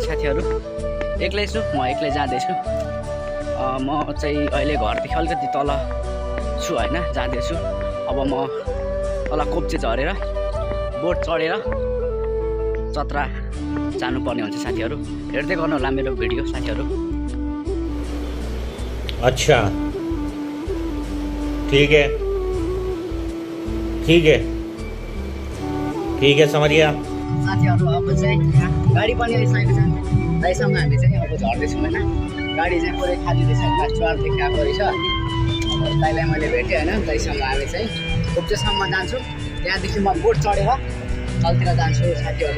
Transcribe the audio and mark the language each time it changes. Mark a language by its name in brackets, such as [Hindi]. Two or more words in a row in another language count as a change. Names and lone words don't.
[Nepali] साथीहरु एक्लै छु, म एक्लै जाँदैछु। म चाहिँ अहिले घरदेखि अलिकति तल छु हैन, जाँदैछु। अब म तल कोप्चे झरेर बोट चढेर चत्रा जानुपर्ने हुन्छ। साथीहरु हेर्दै गर्नु होला मेरो भिडियो साथीहरु। [Hindi] अच्छा ठीक है ठीक है ठीक है, समझ गया। [Nepali] साथीहरु अब चाहिँ गाडी पनि आइसकेको छ। दाइसँग हामी चाहिँ अब झर्दैछौँ हैन। गाडी चाहिँ पुरै खाली रहेछ, क्लास 12 देखि आएको रहेछ। दाइलाई मैले भेटेँ हैन। दाइसँग हामी चाहिँ कोप्चेसम्म जान्छौँ। त्यहाँदेखि म बोट चढेर तलतिर जान्छु साथीहरु।